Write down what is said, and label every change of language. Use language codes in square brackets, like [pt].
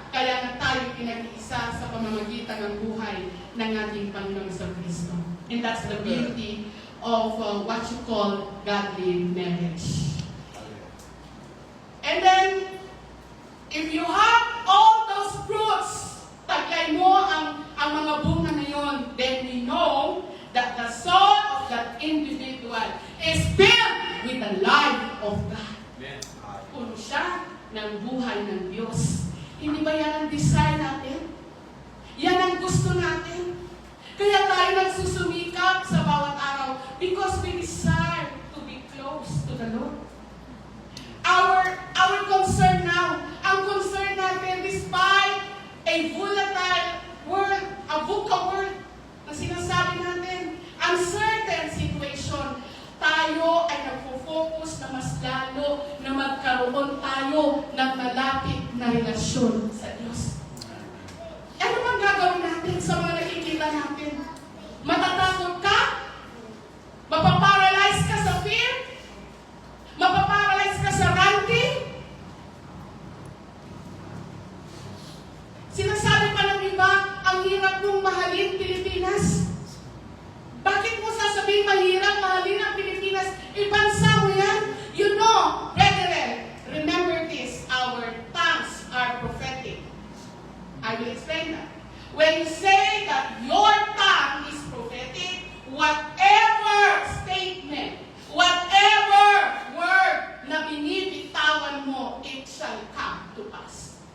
[tl] Kaya na tayo pinag-iisa sa pamamagitan ng buhay ng ating Panginoong sa Kristo. [en] And that's the beauty of what you call godly marriage. And then, if you have all those fruits, [tl] taglay mo ang mga bunga na yun, [en] then we know that the soul of that individual is filled with the life of God. [tl] Puno siya ng buhay ng Diyos. Hindi ba yan ang desire natin? Yan ang gusto natin. Kaya tayo nagsusumikap sa bawat araw [en] because we desire to be close to the Lord. Our concern now, [tl] ang concern natin [en] despite a volatile world, a VUCA world, [tl] na sinasabi natin, uncertain situation, tayo ay nagpo-focus na mas lalo na magkaroon tayo ng malapit na relasyon sa Diyos. Ano bang gagawin natin sa mga nakikita natin? Matatakot ka? Mapaparalyze ka sa fear? Mapaparalyze ka sa ranting? Sinasabi pa ng iba, ang hirap mong mahalin Pilipinas. Bakit mo sasabihin mahirap mahalin ang Pilipinas? Ibansa mo yan. [en] You know, brethren, remember this, our tongues are prophetic. I will explain that. When you say that your tongue is prophetic, whatever statement, whatever word [tl] na binibitawan mo, [en] it shall come to pass.